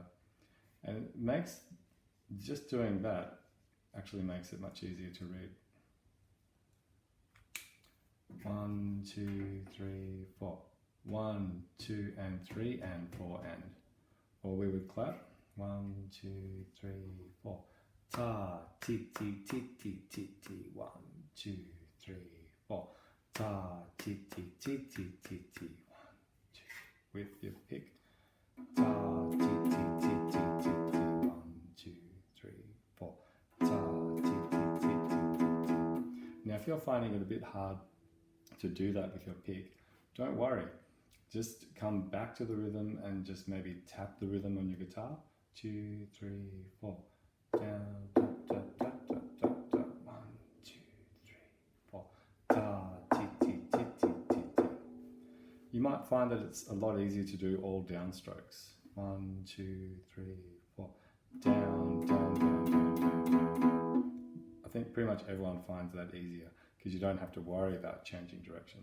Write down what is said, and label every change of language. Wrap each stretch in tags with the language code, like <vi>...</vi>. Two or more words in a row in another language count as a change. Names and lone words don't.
<en>And it makes, just doing that actually makes it much easier to read. 1, 2, 3, 4. 1, 2, and 3, and 4, and. Or we would clap. 1, 2, 3, 4. Ta, ti, ti, ti, ti, ti, ti. 1, 2, 3, 4. Ta, ti, ti, ti, ti, ti, ti. 1, 2. With your pick. Ta, ti, ti, ti, ti, ti, ti. 1, 2, 3, 4. Ta, ti, ti, ti, ti, ti. Now, if you're finding it a bit hard to do that with your pick, don't worry. Just come back to the rhythm and just maybe tap the rhythm on your guitar. 2, 3, 4. Down, tap, tap, tap, tap, tap, tap. 1, 2, 3, 4. Ta, ti, ti, ti, ti, ti, ti. You might find that it's a lot easier to do all downstrokes. 1, 2, 3, 4. Down, down, down, down, down, down. I think pretty much everyone finds that easier because you don't have to worry about changing direction.</en>